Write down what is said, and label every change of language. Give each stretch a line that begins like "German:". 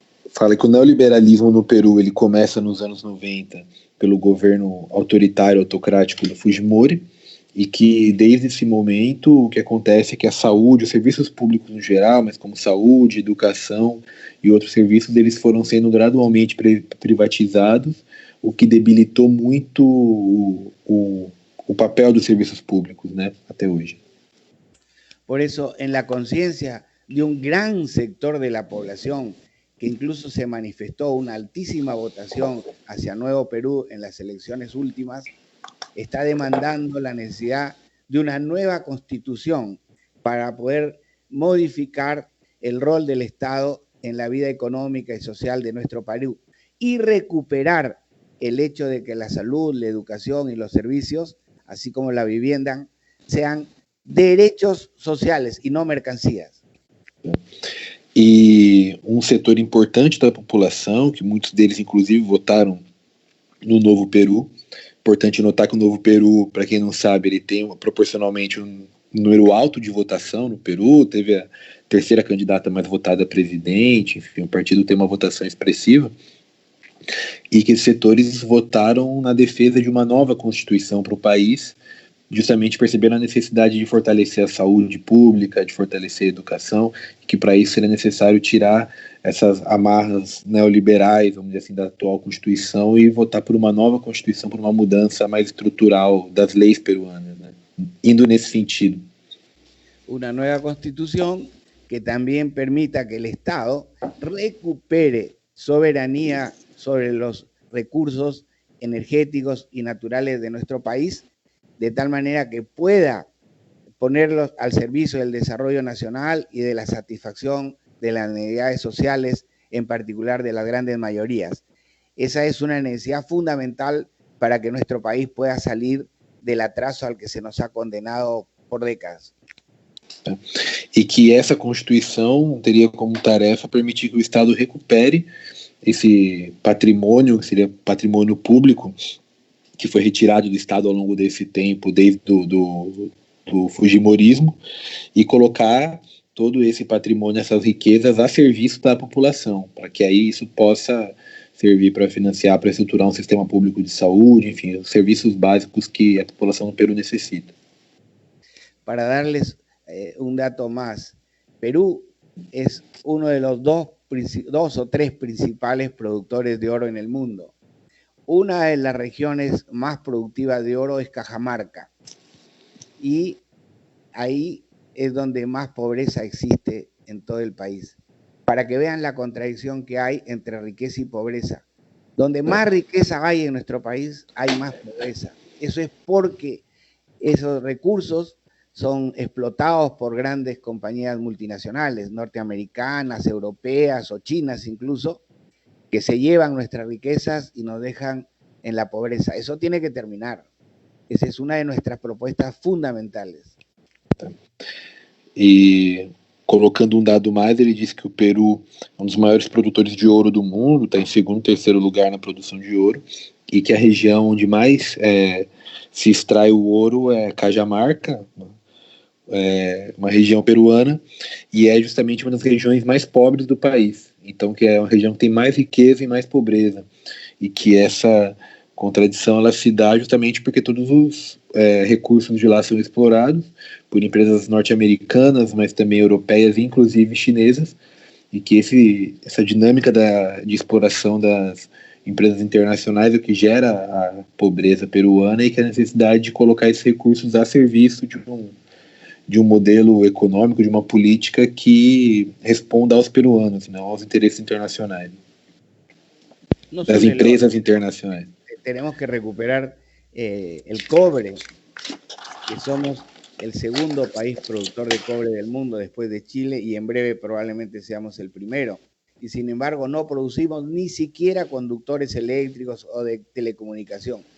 Portuguese: Fala que o neoliberalismo no Peru ele começa nos anos 90 pelo governo autoritário, autocrático do Fujimori, e que desde esse momento o que acontece é que a saúde, os serviços públicos no geral, mas como saúde, educação e outros serviços, eles foram sendo gradualmente privatizados, o que debilitou muito o papel dos serviços públicos, né, até hoje.
Spanish: Por eso, en la conciencia de un gran sector de la población, que incluso se manifestó una altísima votación hacia Nuevo Perú en las elecciones últimas, está demandando la necesidad de una nueva constitución para poder modificar el rol del Estado en la vida económica y social de nuestro Perú. y recuperar el hecho de que la salud, la educación y los servicios, así como la vivienda, sean derechos sociales y no mercancías.
Portuguese: E um setor importante da população, que muitos deles inclusive votaram no Novo Peru. Importante notar que o Novo Peru, para quem não sabe, ele tem proporcionalmente um número alto de votação no Peru, teve a terceira candidata mais votada a presidente, enfim, o partido tem uma votação expressiva, e que esses setores votaram na defesa de uma nova constituição para o país, justamente percebendo a necessidade de fortalecer a saúde pública, de fortalecer a educação, que para isso seria necessário tirar essas amarras neoliberais, vamos dizer assim, da atual Constituição e votar por uma nova Constituição, por uma mudança mais estrutural das leis peruanas, né? Indo nesse sentido.
Spanish: Una nueva Constitución que también permita que el Estado recupere soberanía sobre los recursos energéticos y naturales de nuestro país, de tal manera que pueda ponerlos al servicio del desarrollo nacional y de la satisfacción de las necesidades sociales, en particular de las grandes mayorías. Esa es una necesidad fundamental para que nuestro país pueda salir del atraso al que se nos ha condenado por décadas.
Portuguese: E que essa Constituição teria como tarefa permitir que o Estado recupere esse patrimônio, que seria patrimônio público, que foi retirado do Estado ao longo desse tempo, desde do fujimorismo, e colocar todo esse patrimônio, essas riquezas a serviço da população, para que aí isso possa servir para financiar, para estruturar um sistema público de saúde, enfim, os serviços básicos que a população do Peru necessita.
Spanish: Para darles un dato más, Perú es uno de los dos o tres principales productores de oro en el mundo. Una de las regiones más productivas de oro es Cajamarca, y ahí es donde más pobreza existe en todo el país. Para que vean la contradicción que hay entre riqueza y pobreza. Donde más riqueza hay en nuestro país, hay más pobreza. Eso es porque esos recursos son explotados por grandes compañías multinacionales, norteamericanas, europeas o chinas incluso, que se llevan nuestras riquezas y nos dejan en la pobreza. Eso tiene que terminar. Esa es una de nuestras propuestas fundamentales.
Portuguese: E colocando um dado mais, ele disse que o Peru é um dos maiores produtores de ouro do mundo, está em segundo, terceiro lugar na produção de ouro, e que a região onde mais se extrai o ouro é Cajamarca, uma região peruana, e é justamente uma das regiões mais pobres do país. Então, que é uma região que tem mais riqueza e mais pobreza, e que essa contradição ela se dá justamente porque todos os recursos de lá são explorados por empresas norte-americanas, mas também europeias e inclusive chinesas, e que essa dinâmica de exploração das empresas internacionais é o que gera a pobreza peruana, e que a necessidade de colocar esses recursos a serviço de um modelo econômico, de uma política que responda aos peruanos, não aos interesses internacionais, das empresas internacionais.
Spanish: Tenemos que recuperar el cobre, que somos el segundo país productor de cobre del mundo después de Chile, y en breve probablemente seamos el primero. Y sin embargo no producimos ni siquiera conductores eléctricos o de telecomunicación.